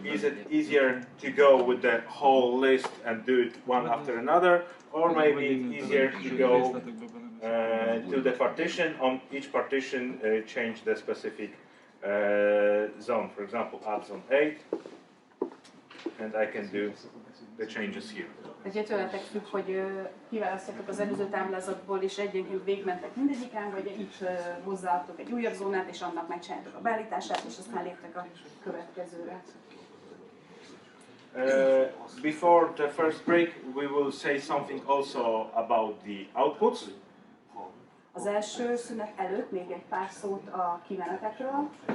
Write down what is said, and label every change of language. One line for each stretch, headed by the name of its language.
English: Is it easier to go with the whole list and do it one after another, or maybe it's easier to go to the partition. On each partition, change the specific zone. For example, add zone 8, and I can do the changes here.
Hungarian: Ugye tőletek függ, hogy kiválasztjátok az előző táblázatból, és egyenként végigmentek mindegyiken, vagy itt hozzáadtok egy újabb zónát, és annak megcsináltok a beállítását, és aztán léptek a következőre.
English: Before the first break, we will say something also about the outputs.
Hungarian: Az első szünet előtt még egy pár szót a kimenetekről.